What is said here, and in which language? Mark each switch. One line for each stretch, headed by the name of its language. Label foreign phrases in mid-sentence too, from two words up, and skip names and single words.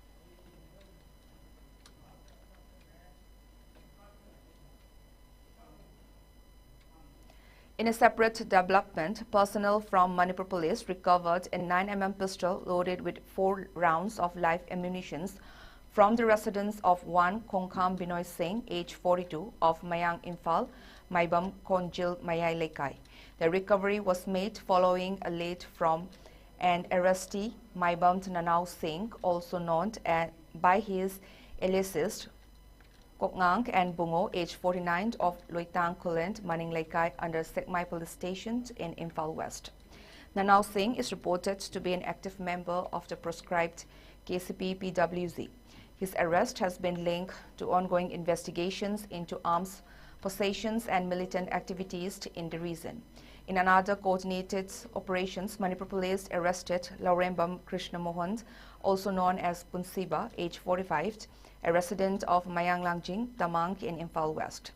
English: In a separate development, personnel from Manipur Police recovered a 9mm pistol loaded with 4 rounds of live ammunition from the residence of one Kongkham Binoy Singh, age 42, of Mayang Imphal, Maibam Konjil Mayai Lekai. The recovery was made following a lead from an arrestee, Maibam Nanau Singh, also known by his aliases Kokngang and Bungo, age 49, of Loitang Kulent, Maning Lekai, under Sekmai police station in Imphal West. Nanau Singh is reported to be an active member of the proscribed KCP PWZ. His arrest has been linked to ongoing investigations into arms possessions and militant activities in the region. In another coordinated operations, Manipur Police arrested Laurembam Krishna Mohan, also known as Punsiba, age 45, a resident of Mayang Langjing, Tamang in Imphal West.